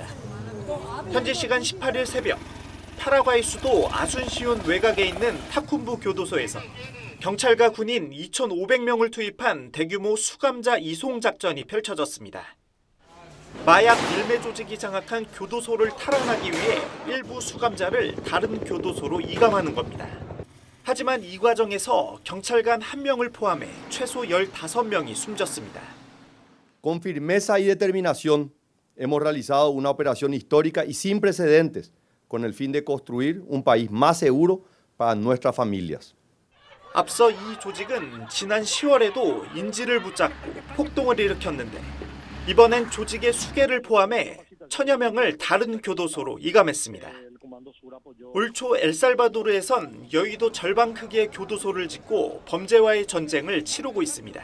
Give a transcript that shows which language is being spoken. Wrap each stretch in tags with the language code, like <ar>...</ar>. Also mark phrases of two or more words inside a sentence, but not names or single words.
<ko>현지 시간 18일 새벽, 파라과이 수도 아순시온 외곽에 있는 타쿤부 교도소에서 경찰과 군인 2,500명을 투입한 대규모 수감자 이송 작전이 펼쳐졌습니다. 마약 밀매 조직이 장악한 교도소를 탈환하기 위해 일부 수감자를 다른 교도소로 이감하는 겁니다. 하지만 이 과정에서 경찰관 1명을 포함해 최소 15명이 숨졌습니다.</ko> <es>Con firmeza y determinación hemos realizado una operación histórica y sin precedentes con el fin de construir un país más seguro para nuestras familias.</es> <ko>앞서 이 조직은 지난 10월에도 인질을 붙잡고 폭동을 일으켰는데 이번엔 조직의 수개를 포함해 1000여 명을 다른 교도소로 이감했습니다. 올 초 엘살바도르에선 여의도 절반 크기의 교도소를 짓고 범죄와의 전쟁을 치르고 있습니다.</ko>